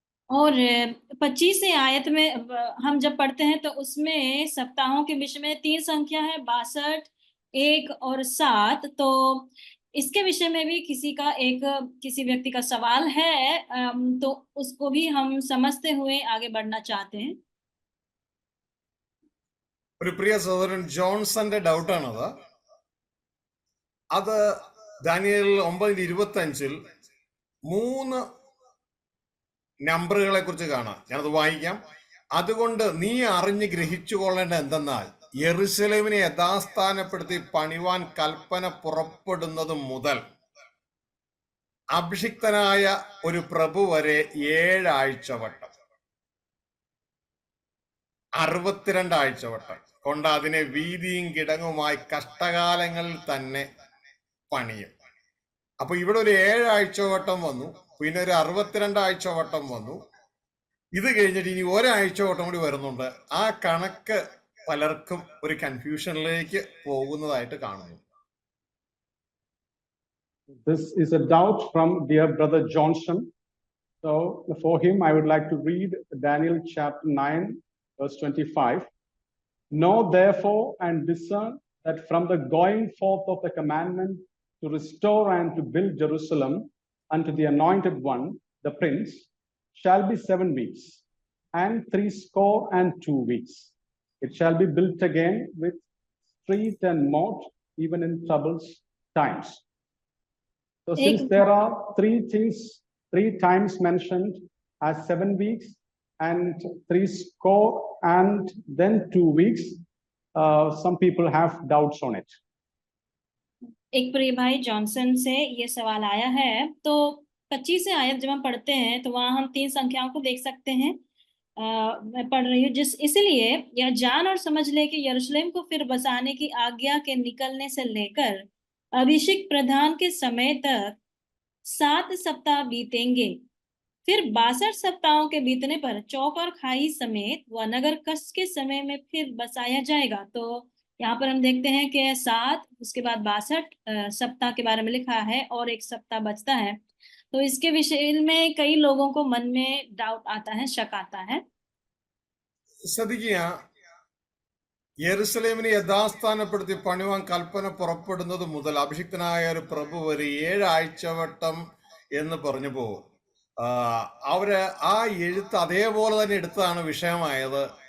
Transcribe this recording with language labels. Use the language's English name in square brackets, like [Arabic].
[Hindi] और 25 आयत में हम जब पढ़ते हैं तो उसमें सप्ताहों के विषय में 3 संख्या है, 62, 1 और 7। तो इसके विषय में भी किसी व्यक्ति का सवाल है, तो उसको भी हम समझते हुए आगे बढ़ना चाहते हैं। [Malayalam] ഒരു പ്രിയ സഹോദരൻ ജോൺസന്റെ ഡൗട്ടാണത്. അത് ദാനിയേൽ 9:25 3 നമ്പറുകളെ കുറിച്ച് കാണാം. ഞാനത് വായിക്കാം. അതുകൊണ്ട് നീ അറിഞ്ഞ് ഗ്രഹിച്ചുകൊള്ളേണ്ട എന്തെന്നാൽ യെരുശലേമിനെ യഥാസ്ഥാനപ്പെടുത്തി പണിവാൻ കൽപ്പന പുറപ്പെടുന്നത് മുതൽ അഭിഷിക്തനായ ഒരു പ്രഭു വരെ 7 ആഴ്ചവട്ടം 62 ആഴ്ചവട്ടം കൊണ്ട് അതിനെ വീതിയും കിടങ്ങുമായി കഷ്ടകാലങ്ങളിൽ തന്നെ പണിയും. അപ്പൊ ഇവിടെ ഒരു 7 ആഴ്ചവട്ടം വന്നു, പിന്നെ ഒരു 62 ആഴ്ചവട്ടം വന്നു. ഇത് കഴിഞ്ഞിട്ട് ഇനി ഒരാഴ്ചവട്ടം കൂടി വരുന്നുണ്ട്. ആ കണക്ക് പലർക്കും ഒരു കൺഫ്യൂഷനിലേക്ക് പോകുന്നതായിട്ട് കാണുന്നു. [English] This is a doubt from dear brother Johnson. So for him, I would like to read Daniel chapter 9, verse 25. Know therefore and discern that from the going forth of the commandment to restore and to build Jerusalem unto the anointed one, the prince, shall be 7 weeks, and 62 weeks. It shall be built again with street and moat, even in troubles times. So since there are 3 times mentioned as 7 weeks and 60 and then 2 weeks, some people have doubts on it. [Hindi] एक प्रिय भाई Johnson से ये सवाल आया है। तो 25 आयत जब हम पढ़ते हैं तो वहां हम 3 संख्याओं को देख सकते हैं। मैं पढ़ रही हूँ, इसलिए यह जान और समझ ले कि यरूशलेम को फिर बसाने की आज्ञा के निकलने से लेकर अभिषेक प्रधान के समय तक 7 सप्ताह बीतेंगे। फिर 62 सप्ताहों के बीतने पर चौक और खाई समेत वह नगर कष्ट के समय में फिर बसाया जाएगा। तो यहाँ पर हम देखते हैं कि 7, उसके बाद 62 सप्ताह के बारे में लिखा है और 1 सप्ताह बचता है। तो इसके विषय में कई लोगों को मन में डाउट आता है, शक आता है। [Malayalam] ശ്രദ്ധിക്കുക, യെരുശലേമിനെ യഥാസ്ഥാനപ്പെടുത്തി പണിവാൻ കൽപ്പന പുറപ്പെടുന്നത് മുതൽ അഭിഷിക്തനായ ഒരു പ്രഭു വരെ 7 ആഴ്ചവട്ടം എന്ന് പറഞ്ഞപ്പോ അവര് ആ എഴുത്ത് അതേപോലെ തന്നെ എടുത്തതാണ് വിഷയമായത്.